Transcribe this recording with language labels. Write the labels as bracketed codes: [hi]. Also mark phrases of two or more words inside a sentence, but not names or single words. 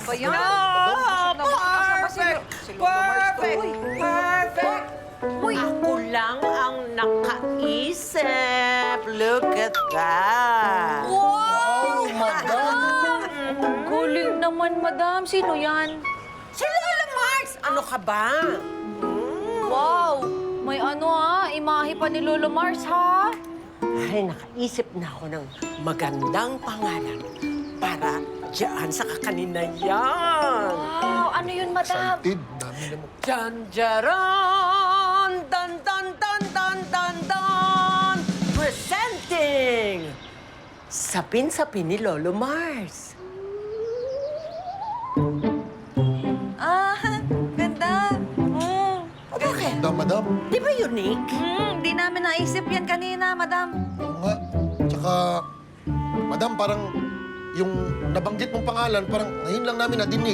[tl] ba yan? [en] Perfect! Perfect! [tl] Uy, Ako lang ang nakaisip. [en] Look at that. [tl] wow! Madam! Galing naman, madam. Sino yan? Si Lola Mars! Ano ka ba? Wow! May ano imahe pa ni Lolo Mars, ha? Ay, nakaisip na ako ng magandang pangalan para diyan sa kakanin na yan. Wow! Ano yun, madam? Excited. Dami naman. Janjaran! Dan, dan, dan, dan, dan, dan! [en] Presenting! [tl] Sapin-sapin ni Lolo Mars. Ganda. Bakit? Madam. Di ba unique? Di namin naisip yan kanina, madam. Oo nga. Tsaka, madam, parang yung nabanggit mong pangalan, parang ngayon lang namin nadinig.